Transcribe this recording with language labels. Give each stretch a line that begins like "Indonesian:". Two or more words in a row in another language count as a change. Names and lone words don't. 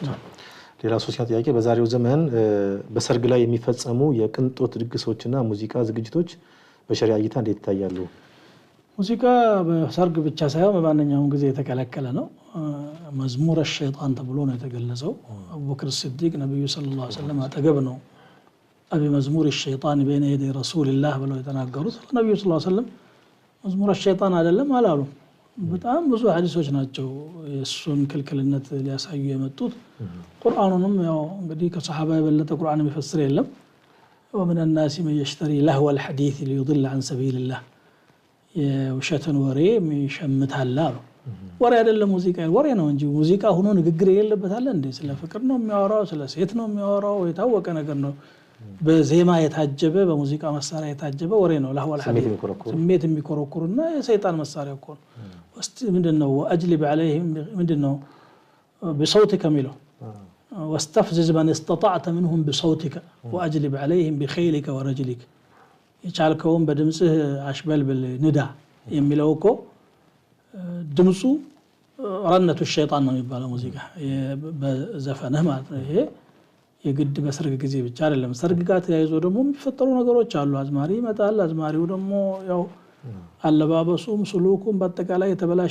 Amharic: ሌላ ሶስተኛ ጥያቄ በዛሬው ዘመን በሰርግ ላይ የሚፈጸሙ የቅንጦት ድግሶችና ሙዚቃ ዝግጅቶች በሸሪዓ እይታ እንዴት ይታያሉ? ሙዚቃ በሰርግ ብቻ ሳይሆን በማንኛውም ጊዜ የተከለከለ ነው። መዝሙር الشيطان ተብሎ ነው የተገለጸው። አቡበክር ሲዲቅ ነብዩ
Arabic: صلى الله عليه وسلم
Amharic: አጠገብ ነው አቢ መዝሙር
Arabic: الشيطان بين يدي رسول الله
Amharic: ብለው የተናገሩት። ነብዩ
Arabic: صلى الله عليه وسلم
Amharic: መዝሙር الشيطان አይደለም አላሉ። በጣም ብዙ ሐዲሶች ናቸው የሱን ክልክልነት ሊያሳዩ የመጡት። ቁርአኑንም ያው እንግዲህ ከሰሃባ የበለጠ ቁርአን የሚፈስር የለም።
Arabic: ومن الناس من يشتري لهو الحديث ليضل عن سبيل الله
Amharic: የውሸትን ወሬ የሚሸምታል አሉ። ወሬ አይደለም ሙዚቃ ወሬ ነው እንጂ ሙዚቃ ሆኖ ንግግር የለበታል እንዴ? ስለ ፍቅር ነው የሚያወራው፣ ስለ ሴት ነው የሚያወራው፣ የታወቀ ነገር ነው። በዜማ የታጀበ በሙዚቃ መሳሪያ የታጀበ ወሬ ነው።
Arabic: لهو الحديث
Amharic: ስሜት የሚኮረኩርና የሰይጣን መሳሪያ እኮ ነው። እስቲ ምንድነው
Arabic: واجلب عليهم
Amharic: ምንድነው بصوتك ሚለው
Arabic: واستفزز من استطعت منهم بصوتك واجلب عليهم بخيلك ورجلك
Amharic: የቻልከውን በድምጽህ አሽበልብል ንዳ የሚለው እኮ ድምጹ
Arabic: رنة الشيطان
Amharic: ነው የሚባለው ሙዚቃ በዘፈነህ ማለት ነው። ይሄ የግድ በሰርግ ጊዜ ብቻ አይደለም። ሰርግ ጋር ተያይዞ ደግሞ የሚፈጠሩ ነገሮች አሉ። አዝማሪ ይመጣል። አዝማሪው ደግሞ ያው አለባበሱም ስሉኩም በአጠቃላይ የተበላሸ